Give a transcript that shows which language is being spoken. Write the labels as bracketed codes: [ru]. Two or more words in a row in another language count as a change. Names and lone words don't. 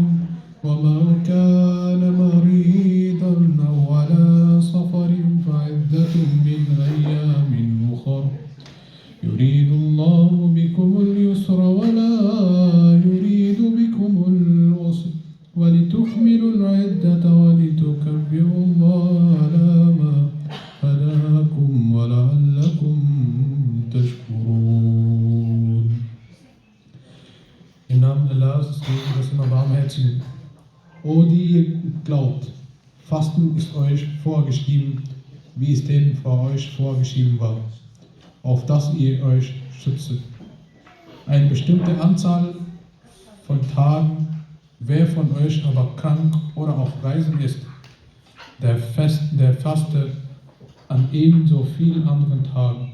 [ar] ومن كان مريضا أو على سفر فعدة من أيام أخر يريد الله بكم اليسر ولا يريد بكم العسر ولتكملوا العدة ولتكبروا الله على ما هداكم ولعلكم تشكرون. [de] Im Namen Allahs, des immer Barmherzigen. O die ihr glaubt, Fasten ist euch vorgeschrieben, wie es denen vor euch vorgeschrieben war, auf dass ihr euch schützt. Eine bestimmte Anzahl von Tagen, wer von euch aber krank oder auf Reisen ist, der faste an ebenso vielen anderen Tagen.